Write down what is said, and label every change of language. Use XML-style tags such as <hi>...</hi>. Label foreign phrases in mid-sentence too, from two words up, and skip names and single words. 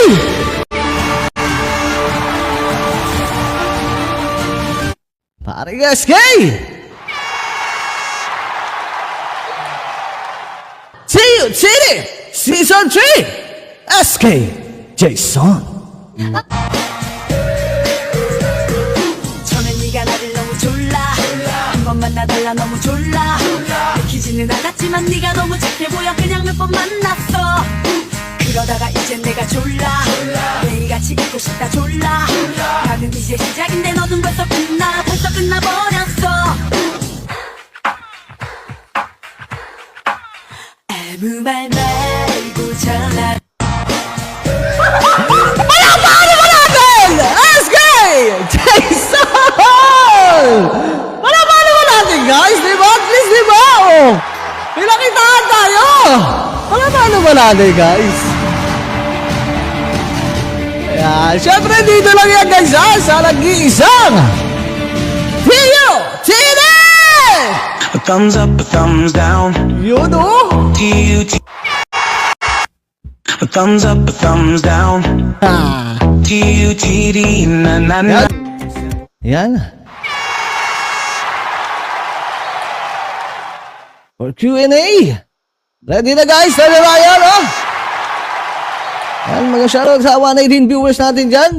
<tl>Paring SK!</tl> <en>City Season 3 SK Jason.</en> <ko>처음엔 네가 나를 너무 졸라 한 번만 나달라 너무 졸라 믿기지는 않았지만 네가 너무 착해 보여 그냥 몇 번 만났어 그러다가 이젠 내가 졸라 매일같이 있고 싶다 졸라 나는 이제 시작인데 너는 벌써 끝나버렸어 아무 말 말고 전화</ko> <tl>Paano natin? SK Jason! Paano natin guys? Diba? At least diba? Oh, pinakitaan tayo! Paano ba natin guys? Ayan, syempre dito lang yan guys ha, sa nag-iisang TUTD!</tl> <en>A thumbs up, a thumbs down.</en> <tl>Yun oh! TUT.</tl> <en>A thumbs up, a thumbs down.</en> <tl>Ha! TUTD. Na na na. Yan.</tl> <en>For Q&A.</en> <tl>Ready na guys, ready na yan, oh. Yan, mga shoutout sa 118 viewers natin dyan.</tl>